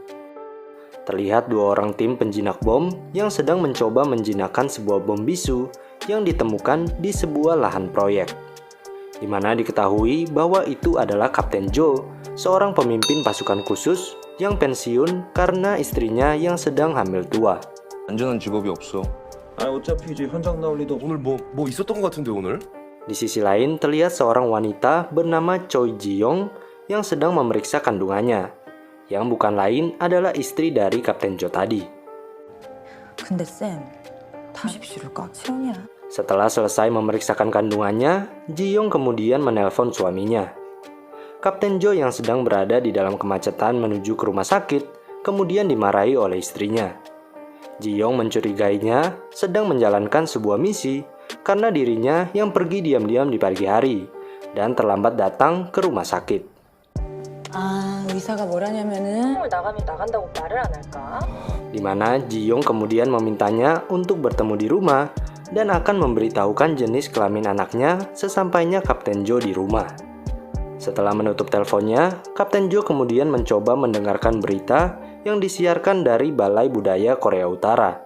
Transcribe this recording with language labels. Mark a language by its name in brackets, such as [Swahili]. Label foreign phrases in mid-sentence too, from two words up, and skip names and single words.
[Indonesian] Terlihat dua orang tim penjinak bom yang sedang mencoba menjinakkan sebuah bom bisu yang ditemukan di sebuah lahan proyek. Di mana diketahui bahwa itu adalah Kapten Jo, seorang pemimpin pasukan khusus yang pensiun karena istrinya yang sedang hamil tua. [Korean] 안전한 직업이 없어. 어차피 이제 현장 나올 리도 오늘 뭐 있었던 것 같은데 오늘? [Indonesian] Di sisi lain terlihat seorang wanita bernama Choi Ji-young yang sedang memeriksa kandungannya, yang bukan lain adalah istri dari Kapten Jo tadi. [Korean] 근데 쌤, 탐십실을 꽉 채우냐? [Indonesian] Setelah selesai memeriksakan kandungannya, Ji-young kemudian menelpon suaminya. Kapten Jo yang sedang berada di dalam kemacetan menuju ke rumah sakit, kemudian dimarahi oleh istrinya. Ji-young mencurigainya sedang menjalankan sebuah misi karena dirinya yang pergi diam-diam di pagi hari dan terlambat datang ke rumah sakit. [Korean] 의사가 뭐라냐면은 나가면 나간다고 말을 안 할까? [Indonesian] Di mana Ji-young kemudian memintanya untuk bertemu di rumah dan akan memberitahukan jenis kelamin anaknya sesampainya Kapten Jo di rumah. Setelah menutup teleponnya, Kapten Jo kemudian mencoba mendengarkan berita yang disiarkan dari Balai Budaya Korea Utara.